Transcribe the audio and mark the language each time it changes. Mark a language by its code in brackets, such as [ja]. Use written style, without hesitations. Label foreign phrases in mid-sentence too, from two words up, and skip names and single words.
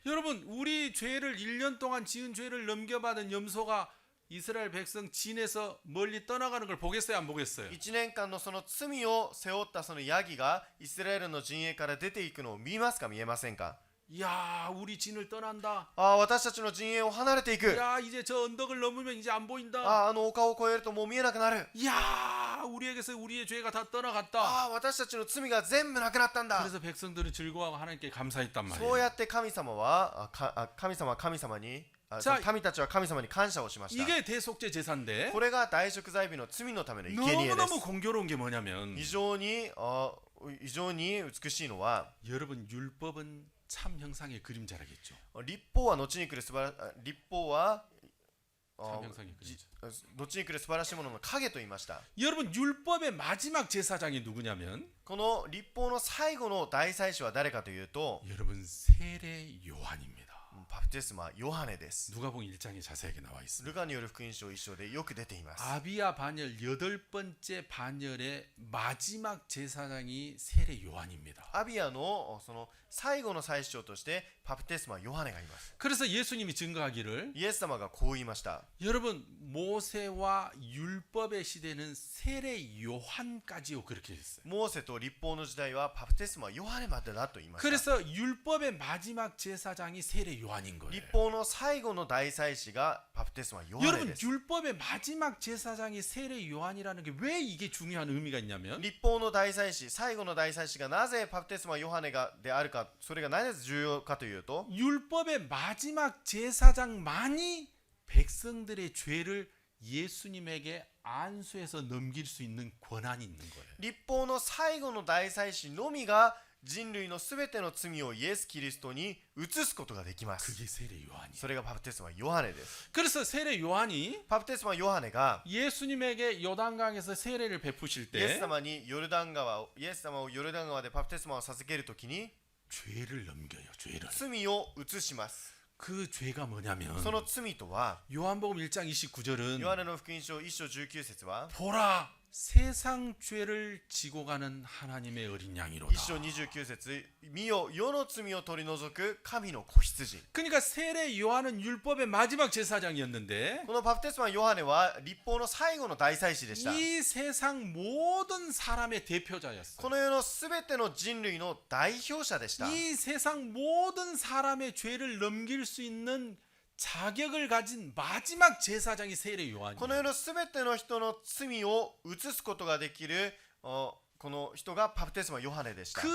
[ko] 여러분 우리 죄를 1년 동안 지은 죄를 넘겨받은 염소가 이스라엘 백성 진에서 멀리 떠나가는 걸 보겠어요? 안 보겠어요? [ja] 1 年間のその罪を背負ったそのヤギがイスラエルの陣営から出ていくのを見ますか見えませんか？ [ko] 야, 우리 진을 떠난다. [ja] 私たちの陣営を離れていく。 [ko] 야, 이제 저 언덕을 넘으면 이제 안 보인다. [ja] あの丘を越えるともう見えなくなる。 [ko] 야, 우리에게서 우리의 죄가 다 떠나갔다. [ja] 私たちの罪が全部なくなったんだ。 [ko] 그래서 백성들은 즐거워하고 하나님께 감사했단 [ja] そう [ko] 말이에요. [ja] やって神様は神様にさあ民たちは神様に感謝をしました。 [ko] 이게 대속죄 제사인데 [ja] これが大贖罪日の罪のための生贄で [ko] 너무너무 [ja] す。 [ko] 공교로운 게 뭐냐면 [ja] 非常に美しいのは、 [ko] 여러분 율법은 참 형상의 그림자라겠죠. [ja] 立法は後に来る立法は [ko] 참 형상의 그림자. [ja] 後に来る素晴らしいものの影と言いました。 [ko] 여러분 율법의 마지막 제사장이 누구냐면 [ja] この立法の最後の大祭司は誰かというと、 [ko] 여러분 세례 요한입니다. [ja] バプテスマヨハネです。 [ko] 누가복음 1장에 자세하게 나와 있습니다. [ja] ルカによる福音書1章でよく出ています。 [ko] 아비야 반열 8번째 반열의 마지막 제사장이 세례 요한입니다. [ja] アビアのその最後の祭司長としてバプテスマヨハネがいます。 [ko] 그래서 예수님이 증거하기를 [ja] イエス様がこう言いました。 [ko] 여러분 모세와 율법의 시대는 세례 요한까지요 그렇게 했어요. [ja] モーセと立法の時代はバプテスマヨハネまでだと言いました。 [ko] 그래서 율법의 마지막 제사장이 세례 요한인 거예요. [ja] 立法の最後の大祭司がバプテスマヨハネ [ko] 여러분 [ja] です。 [ko] 율법의 마지막 제사장이 세례 요한이라는 게 왜 이게 중요한 의미가 있냐면 [ja] 立法の大祭司、最後の大祭司がなぜバプテスマヨハネがであるか、それがなぜ重要かというと、 [ko] 율법의 마지막 제사장만이 백성들의 죄를 예수님에게 안수해서 넘길 수 있는 권한이 있는 거예요. [ja] 立法の最後の大祭司のみが人類のすべての罪をイエス・キリストに移すことができます。 [ko] 그게 세례 요한이에요. [ja] それがバプテスマヨハネです。 [ko] 그래서 세례 요한이 [ja] バプテスマヨハネが [ko] 예수님에게 요단강에서 세례를 베푸실 [ja] イエス [ko] 때 [ja] 様にヨルダン川を、イエス様をヨルダン川でバプテスマを授けるときに [ko] 죄를 넘겨요. 죄를. [ja] 罪を移します。 [ko] 그 죄가 뭐냐면 [ja] その罪とは、 [ko] 요한복음 1장 29절은 [ja] ヨハネの福音書1章19節は [ko] 보라 세상 죄를 지고 가는 하나님의 어린 [ja] 1 [ko] 양이로다. [ja] 章29節見よ世の罪を取り除く神の子羊。 [ko] 그러니까 세례 요한은 율법의 마지막 제사장이었는데 [ja] このバプテスマヨハネは立法の最後の大祭司でした。 [ko] 이 세상 모든 사람의 대표자였어요. [ja] この世のすべての人類の代表者でした。 [ko] 이 세상 모든 사람의 죄를 넘길 수 있는 자격을 가진 마지막 제사장이 세례 [ja] この [ko] 요한이에요. [ja] 世のすべての人の罪を移すことができるこの人がバプテスマヨハネでした。